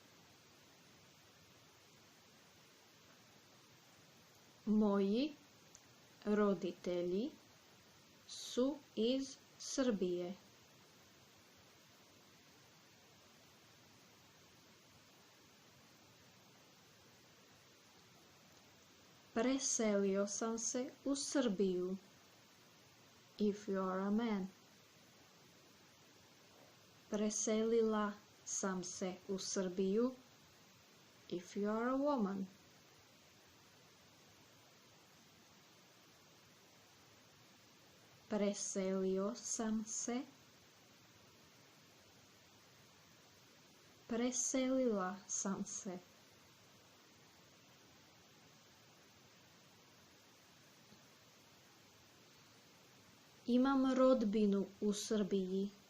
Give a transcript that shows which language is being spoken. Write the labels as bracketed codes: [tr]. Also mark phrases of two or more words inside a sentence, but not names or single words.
[sr] Moji roditelji su iz Srbije. Preselio sam se u Srbiju. [en] If you are a man. [sr] Preselila sam se u Srbiju. [en] If you are a woman. [sr] Preselio sam se Preselila sam se. Imam rodbinu u Srbiji.